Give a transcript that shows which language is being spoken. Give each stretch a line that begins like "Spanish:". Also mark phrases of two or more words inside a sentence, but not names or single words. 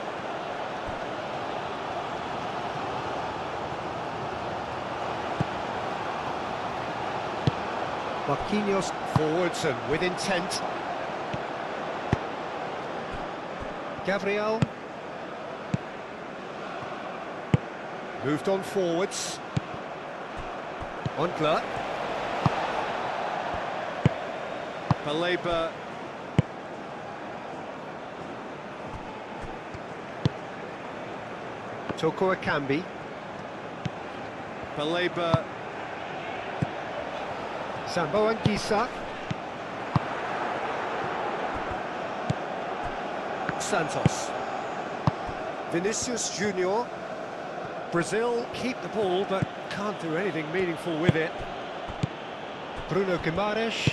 English: Marquinhos forwards and with intent. Gabriel. Moved on forwards. Moncler. Baleba. Toko Akambi. Baleba. Sambo and Gisa. Santos. Vinicius Junior. Brazil keep the ball, but can't do anything meaningful with it. Bruno Guimaraes.